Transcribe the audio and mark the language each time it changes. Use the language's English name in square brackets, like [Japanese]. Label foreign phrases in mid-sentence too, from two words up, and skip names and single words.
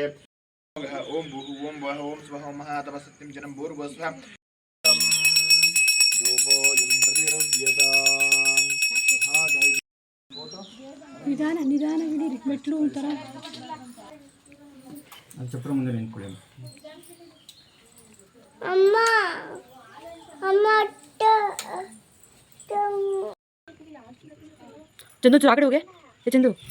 [Sanskrit] ओम भूः ओम वः ओम स्वः ओम महातपः सत्यं जनं भूर्भुवस्सुः धूपोऽयं प्रतिरव्यताम् [Kannada] ನಿಧಾನ ನಿಧಾನ ಹಿಡೀರಿ, ಮೆಟ್ಲು ಒಂಥರ. ಚಪ್ರ ಮುಂದೆ ನಿಂತ್ಕೊಳ್ಳಿ. ಅಮ್ಮ ಅಮ್ಮ ಚಂದು ಚೂರು ಆ ಕಡೆ ಹೋಗೆ. ಚಂದು